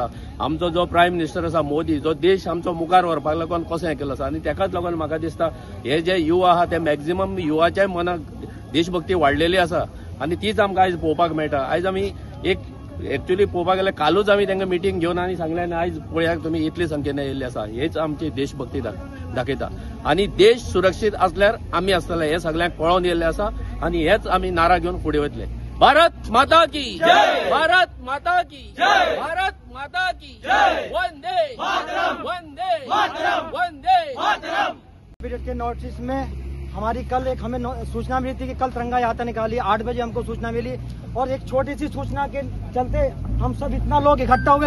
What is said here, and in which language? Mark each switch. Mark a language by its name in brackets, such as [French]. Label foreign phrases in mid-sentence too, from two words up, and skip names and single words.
[Konkani] आमचो जो [English] prime minister [Konkani] आसा मोदी जो देश आमचो मुखार व्हरपाक लागून कशें केलो आसा आनी तेकाच लागून म्हाका दिसता हे जे युवा आहा ते मॅक्झिमम युवाच्या मनाक देशभक्ती वाडलेली आसा आनी तीच आमकां आयज पळोवपाक मेळटा। आयज आमी एक एक्चुअली पळोवपाक गेल्यार कालूच आमी तांकां मिटींग घेवन आनी सांगलें आनी आयज पळयात तुमी इतले संख्येन येयल्ले आसा। हेच आमची देशभक्ती दाखयता आनी देश सुरक्षीत आसल्यार आमी आसतले हे सगळ्यांक कळोवन येयल्ले आसा आनी हेच आमी नारा घेवन फुडें वतले। [Hindi] भारत माता की जय, भारत माता की जय, भारत माता की जय, [Sanskrit] वंदे मातरम, वंदे मातरम, वंदे मातरम। [Hindi] पीरियड के नोटिस में हमारी कल एक हमें सूचना मिली थी कि कल तिरंगा यात्रा निकाली। 8 बजे हमको सूचना मिली और एक छोटी सी सूचना के चलते हम सब इतना लोग इकट्ठा हुए।